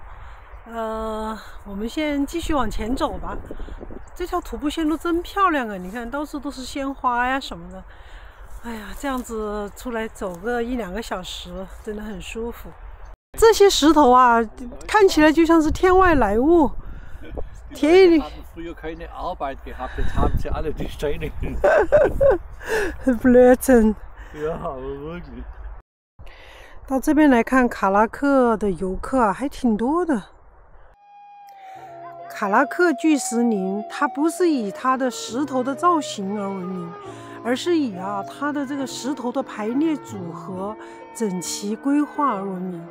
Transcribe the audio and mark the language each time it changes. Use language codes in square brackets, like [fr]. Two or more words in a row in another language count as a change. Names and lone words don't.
[zh] 我们先继续往前走吧。这条徒步线路真漂亮啊！你看到处都是鲜花呀什么的。哎呀，这样子出来走个1-2个小时，真的很舒服。这些石头啊，看起来就像是天外来物。田野里。 [de] Früher keine Arbeit gehabt, jetzt haben sie alle die Steine. Blödsinn. Ja, aber wirklich. [zh] 到这边来看卡拉克的游客啊，还挺多的。卡拉克巨石林，它不是以它的石头的造型而闻名。而是以它的这个石头的排列组合、整齐规划而闻名。